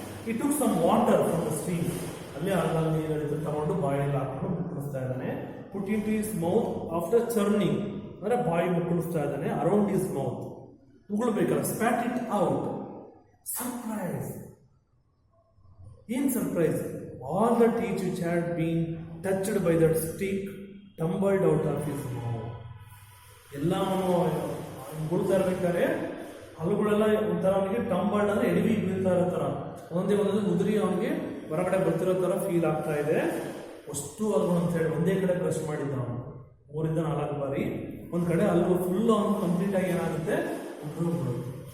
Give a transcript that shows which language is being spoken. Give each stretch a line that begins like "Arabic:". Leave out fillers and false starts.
English: He took some water from the stream.
Kannada: ಅಲ್ಲೇ ಅಲ್ಲಲ್ಲಿ ನೀರು ತಗೊಂಡು ಬಾಯಲ್ಲಿ ಹಾಕೊಂಡು ಮುಕ್ಕಳಿಸ್ತಾ ಇದ್ದಾನೆ.
English: put in to his mouth after churning,
Kannada: ಅಂದರೆ ಬಾಯಿ ಮುಕ್ಕಳಿಸ್ತಾ ಇದ್ದಾನೆ.
English: around his mouth
Kannada: ಉಗುಳ್ಬೇಕಲ್ಲ,
English: Spat it out. Surprise, In surprise, all the teeth which had been touched by that stick tumbled out of his mouth.
Kannada: ಎಲ್ಲ ಅವನು ಬೀಳ್ತಾ ಇರ್ಬೇಕಾದ್ರೆ ಹಲ್ಲುಗಳೆಲ್ಲ ಒಂಥರ ಅವನಿಗೆ ಟಂಬಲ್ಡ್ ಅಂದ್ರೆ ಎಡವಿ ಬೀಳ್ತಾ ಇರೋ ಥರ ಒಂದೇ ಉದುರಿ ಅವನಿಗೆ ಹೊರಗಡೆ ಬರ್ತಿರೋ ಥರ ಫೀಲ್ ಆಗ್ತಾ ಇದೆ. ಅಷ್ಟು ಹಲ್ಲು ಅಂತ ಹೇಳಿ ಒಂದೇ ಕಡೆ ಬ್ರಷ್ ಮಾಡಿದ್ದ ಅವನು 3 4 ಬಾರಿ. ಒಂದು ಕಡೆ ಹಲ್ಲು ಫುಲ್ಲು ಅವನು ಕಂಪ್ಲೀಟ್ ಆಗಿ ಏನಾಗುತ್ತೆ ಉದುರೋಗ್ಬಿಡುತ್ತೆ.